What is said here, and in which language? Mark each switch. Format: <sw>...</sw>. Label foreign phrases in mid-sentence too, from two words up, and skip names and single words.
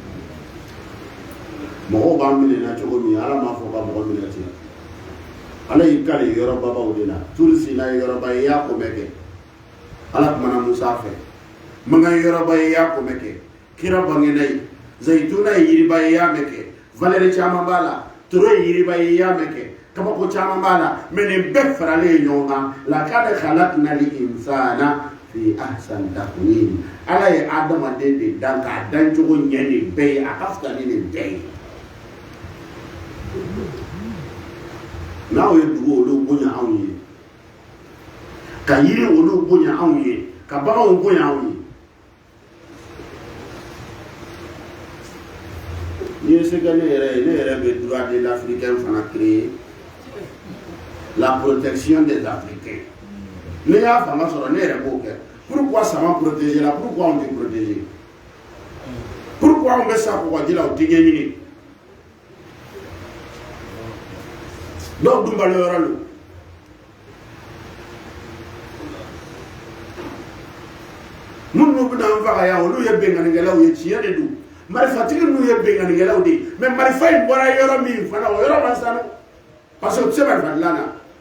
<bm>mɔgɔw b'an minɛ na cogo min ala m'a fɔ ka mɔgɔ minɛ ten ala y'i kale yɔrɔbabaw de la turisi n'a ye yɔrɔba ye i y'a ko bɛɛ kɛ ala kumana musa fɛ mankan yɔrɔba ye i y'a ko bɛɛ kɛ kira bangena ye zayituna ye yiriba ye i y'a mɛn kɛ valeur caman b'a la toro ye yiriba ye i y'a mɛn kɛ kabako caman b'a la mais nin bɛɛ faralen ye ɲɔgɔn kan</bm> <ar>لقد خلقنا الإنسان في أحسن تقويم</ar> <bm>ala ye adamaden de dan k'a dan cogo ɲɛ nin bɛɛ ye a ka fisa ni nin bɛɛ ye n'aw ye dugu olu bonya anw ye ka yiri olu bonya anw ye ka baganw bonya anw ye ni ye se kɛ ne yɛrɛ bɛ</bm> <fr>droit de l'Africain</fr> <bm>fana</bm> <fr>créer la protection des Africains.</fr> <bm>Ne y'a fanga sɔrɔ ne yɛrɛ b'o kɛ. Pourquoi sama protéger la? Pourquoi on tɛ protéger? Pourquoi on bɛ sa kɔgɔji la o tɛ ɲɛɲini? Dɔw dun balo yɔrɔ lo. Minnu bɛ n'an faga yan olu ye benkannikɛlaw ye tiɲɛ de don. Marifatigi ninnu ye benkannikɛlaw de ye mais marifa in bɔra yɔrɔ min fana o yɔrɔ man sanu parce que o tɛ se marifa dilan na.</bm>